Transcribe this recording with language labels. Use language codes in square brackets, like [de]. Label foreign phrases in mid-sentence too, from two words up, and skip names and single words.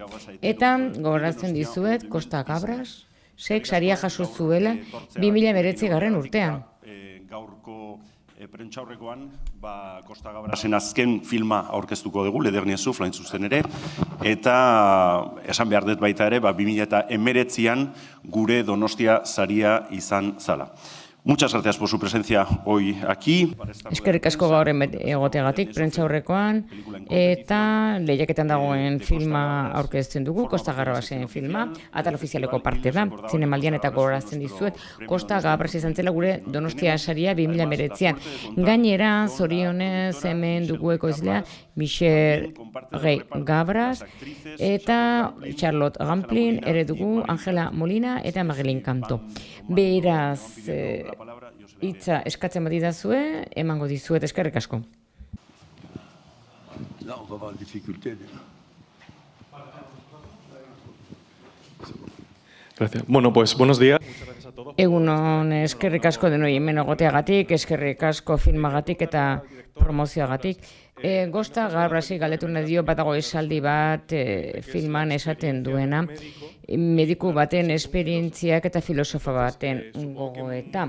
[eu] Eta gogoratzen dizuet Costa Gavras saria jaso zuela 2019 urtean. Gaurko prentsaurrekoan Costa Gabrasen azken filma aurkeztuko dugu, Le Dernier Souffle hain zuzen ere, eta esan behar dut baita ere, 2019an gure Donostia saria izan zala. [es] Muchas gracias por su presencia hoy aquí. [eu] Eskerrik asko gaur egoteagatik prentsaurrekoan eta lehiaketan dagoen filma aurkezten dugu, Costa Gabrasen filma, atal ofizialeko parte da, zinemaldian eta gogorazten dizuet, Costa Gavras izan zela gure Donostia saria 2019an. Gainera, zorionez hemen dugu ekoizlea Michel Gavras eta Charlotte Rampling ere dugu, Angela Molina eta Marilyn Canto. Beraz, hitza eskatzen badidazue, emango dizuet, eskerrik asko. [es] Gracias. Bueno, pues buenos días. [eu] Egunon, eskerrik asko denoi hemen egoteagatik, eskerrik asko filmagatik eta promozioagatik. Costa Gavrasi galdetu nahi dio badago esaldi bat filman esaten duena, mediku baten esperientziak eta filosofo baten gogoeta.